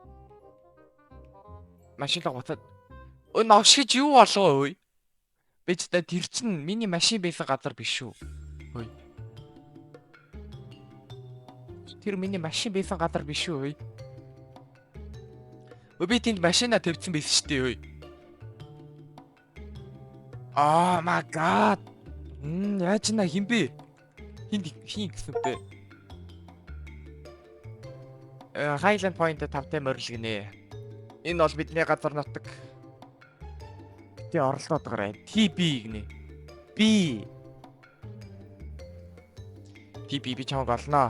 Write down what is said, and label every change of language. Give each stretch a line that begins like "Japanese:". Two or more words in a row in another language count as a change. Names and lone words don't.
Mongolian: Машин л гоцоод навшиж юу болов өө? Би ч тэр чинь миний машин байсан газар биш үү? Ой. Тэр миний машин байсан газар биш үү? Би тэнд машина тавьсан байсан шүү дээ.
English: Oh my god.
Mongolian: Яаж на хин бэ? Хин гэсэн бэ? Highland Point-д 5-тай морил гинэ. Энэ бол бидний газар нутаг. Тэ орлоод гараа. TB гинэ. Би чамд олноо.